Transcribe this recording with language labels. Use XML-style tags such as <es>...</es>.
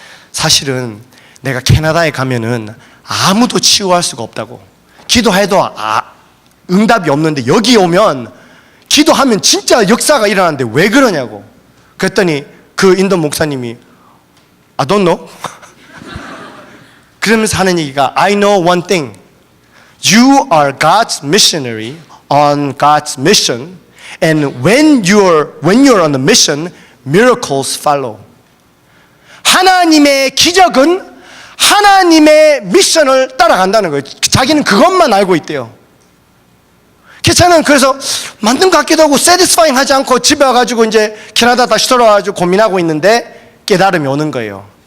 <ko>사실은 내가 캐나다에 가면은 아무도 치유할 수가 없다고. 기도해도 응답이 없는데 여기 오면 기도하면 진짜 역사가 일어나는데 왜 그러냐고. 그랬더니 그 인도 목사님이</ko> <en>I don't know.</en> <ko>그러면서 하는 얘기가</ko> <en>I know one thing. You are God's missionary on God's mission, and when you're on the mission, miracles follow.</en> <ko>하나님의 기적은 하나님의 미션을 따라간다는 거예요. 자기는 그것만 알고 있대요. 저는 그래서 만든 것 같기도 하고 satisfying 하지 않고 집에 와가지고 이제 캐나다 다시 돌아와가지고 고민하고 있는데 깨달음이 오는 거예요.</ko>